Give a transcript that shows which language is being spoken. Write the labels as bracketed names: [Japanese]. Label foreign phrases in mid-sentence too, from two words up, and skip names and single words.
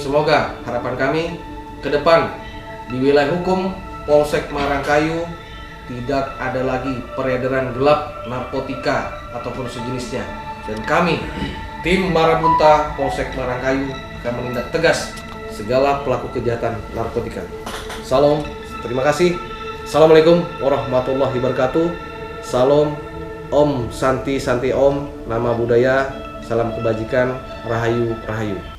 [Indonesian] Semoga harapan kami ke depan di wilayah hukum Polsek Marangkayu tidak ada lagi peredaran gelap narkotika ataupun sejenisnya, dan kami tim Marabunta Polsek Marangkayu akan menindak tegas segala pelaku kejahatan narkotika. Salam, terima kasih. [Arabic] السلام عليكم ورحمة الله وبركاته. [Indonesian] Salam, [Sanskrit] Om Santi Santi Om, [Pali] nama budaya, [Indonesian] salam kebajikan, [Javanese] Rahayu Rahayu.